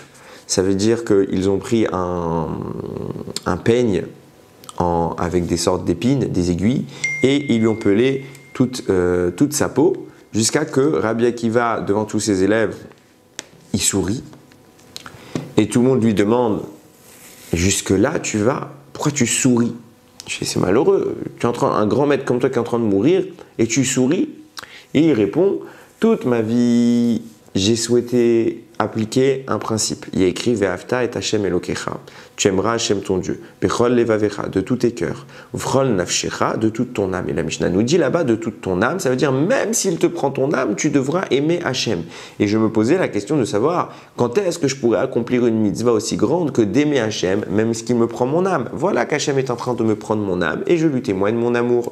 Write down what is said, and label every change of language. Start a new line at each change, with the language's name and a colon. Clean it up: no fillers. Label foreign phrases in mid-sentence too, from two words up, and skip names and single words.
French: Ça veut dire qu'ils ont pris un peigne avec des sortes d'épines, des aiguilles, et ils lui ont pelé toute sa peau, jusqu'à que Rabbi Akiva, devant tous ses élèves, il sourit, et tout le monde lui demande, jusque-là tu vas, pourquoi tu souris? Je dis, c'est malheureux, un grand maître comme toi qui est en train de mourir, et tu souris? Et il répond, toute ma vie, j'ai souhaité appliquer un principe. Il y a écrit
Hebrew: ואהבת את השם אלוקיך.
French: Tu aimeras Hashem ton Dieu.
Hebrew: בכל לבבך,
French: de tous tes cœurs.
Hebrew: ובכל נפשך,
French: de toute ton âme. Et la Mishnah nous dit là-bas de toute ton âme. Ça veut dire même s'il te prend ton âme, tu devras aimer Hashem. Et je me posais la question de savoir quand est-ce que je pourrais accomplir une mitzvah aussi grande que d'aimer Hashem, même s'il me prend mon âme. Voilà qu'Hashem est en train de me prendre mon âme et je lui témoigne mon amour.